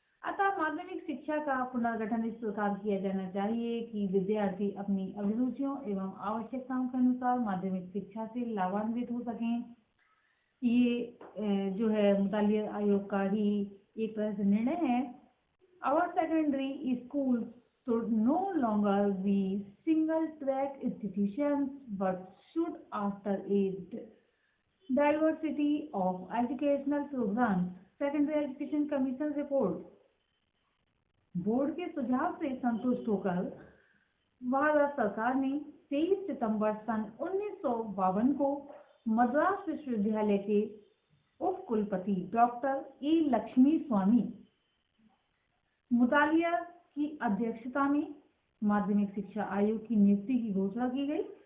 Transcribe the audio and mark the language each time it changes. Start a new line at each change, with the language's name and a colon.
Hindi: अतः माध्यमिक शिक्षा का पुनर्गठन इस प्रकार किया जाना चाहिए कि विद्यार्थी अपनी अभिरुचियों एवं आवश्यकताओं के अनुसार माध्यमिक शिक्षा से लाभान्वित हो सकें। ये जो है मुतालिया आयोग का ही एक तरह से निर्णय है।
English: Our secondary schools should no longer be single track institutions but should after a diversity of educational programs. Secondary Education Commission report।
Hindi: Board के सुझाव से संतुष्ट होकर भारत सरकार ने 23 सितंबर सन 1952 को मद्रास विश्वविद्यालय के उप कुलपति डॉक्टर ए लक्ष्मी स्वामी मुतालिया की अध्यक्षता में माध्यमिक शिक्षा आयोग की नियुक्ति की घोषणा की गई।